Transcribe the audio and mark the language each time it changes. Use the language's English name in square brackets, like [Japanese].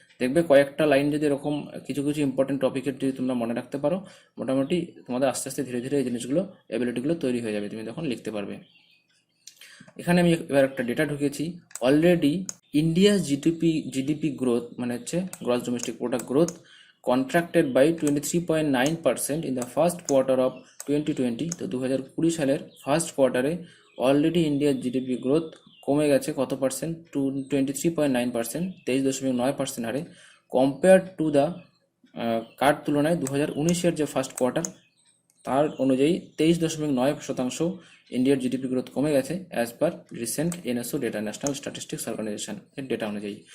[Bangla] দেখবে কয়েকটা লাইন যদি এরকম কিছু কিছু ইম্পর্টেন্ট টপিকের যদি তোমরা মনে রাখতে পারো, মোটামুটি তোমাদের আস্তে আস্তে ধীরে ধীরে এই জিনিসগুলো, এবিলিটিগুলো তৈরি হয়ে যাবে, তুমি তখন লিখতে পারবে। এখানে আমি এবার একটা ডেটা ঢুকিয়েছি, অলরেডি ইন্ডিয়ার জিডিপি গ্রোথ মানে হচ্ছে gross domestic product growth [English] contracted by 23.9% in the first quarter of 2020। [Bangla] তো 2020 সালের ফার্স্ট কোয়ার্টারে অলরেডি ইন্ডিয়ার জিডিপি গ্রোথ কমে গেছে কত পার্সেন্ট, 23.9%, 23.9% হারে, [English] compare to the [Bangla] কার তুলনায় 2019-এর যে ফার্স্ট কোয়ার্টার তার অনুযায়ী 23.9% ইন্ডিয়ার জিডিপি গ্রোথ কমে গেছে [English] as per recent NSO data, [Bangla] national statistics organisation এর ডেটা অনুযায়ী।